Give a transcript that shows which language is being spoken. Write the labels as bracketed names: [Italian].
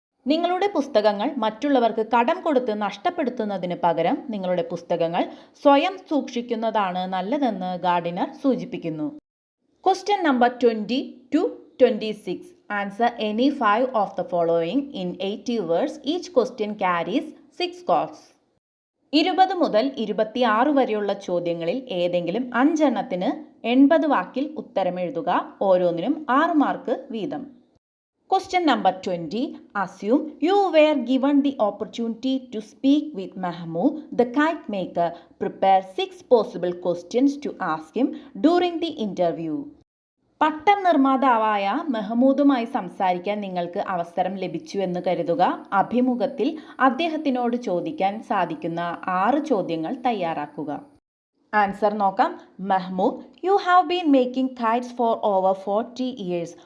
[Malayalam] നിങ്ങളുടെ പുസ്തകങ്ങൾ മറ്റുള്ളവർക്ക് കടം കൊടുത്ത് നഷ്ടപ്പെടുത്തുന്നതിന് പകരം നിങ്ങളുടെ പുസ്തകങ്ങൾ സ്വയം സൂക്ഷിക്കുന്നതാണ് നല്ലതെന്ന് ഗാർഡിനർ സൂചിപ്പിക്കുന്നു. [English] Question number 20 to 26. Answer any 5 of the following in 80 words. Each question carries 6 scores. [Malayalam] 20 മുതൽ 26 വരെയുള്ള ചോദ്യങ്ങളിൽ ഏതെങ്കിലും 5 എണ്ണത്തിന് 80 വാക്കിൽ ഉത്തരമെഴുതുക. ഓരോന്നിനും 6 മാർക്ക് വീതം. [English] Question number 20. Assume you were given the opportunity to speak with Mahmood, the kite maker. Prepare 6 possible questions to ask him during the interview. [Malayalam] പട്ടം നിർമ്മാതാവായ മെഹ്മൂദുമായി സംസാരിക്കാൻ നിങ്ങൾക്ക് അവസരം ലഭിച്ചു എന്ന് കരുതുക. അഭിമുഖത്തിൽ അദ്ദേഹത്തിനോട് ചോദിക്കാൻ സാധിക്കുന്ന 6 ചോദ്യങ്ങൾ തയ്യാറാക്കുക. ആൻസർ നോക്കാം. [English] Mehmood, you have been making kites for over 40 years.